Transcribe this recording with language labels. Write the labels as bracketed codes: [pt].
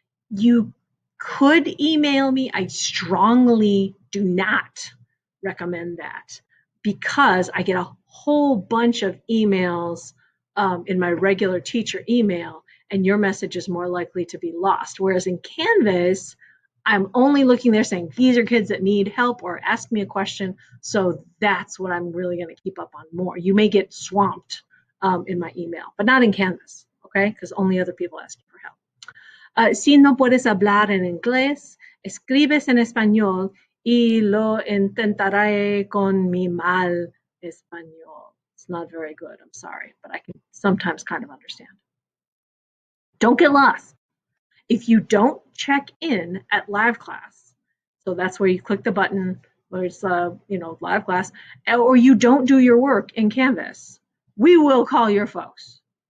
[en] You could email me. I strongly do not recommend that because I get a whole bunch of emails in my regular teacher email, and your message is more likely to be lost. Whereas in Canvas, I'm only looking there saying, these are kids that need help or ask me a question. So that's what I'm really going to keep up on more. You may get swamped in my email, but not in Canvas, okay? Because only other people ask you for help. [es] Si no puedes hablar en inglés, escribes en español y lo intentaré con mi mal español. [en] It's not very good, I'm sorry, but I can sometimes kind of understand. Don't get lost. If you don't check in at live class, so that's where you click the button where it's live class, or you don't do your work in Canvas, we will call your folks.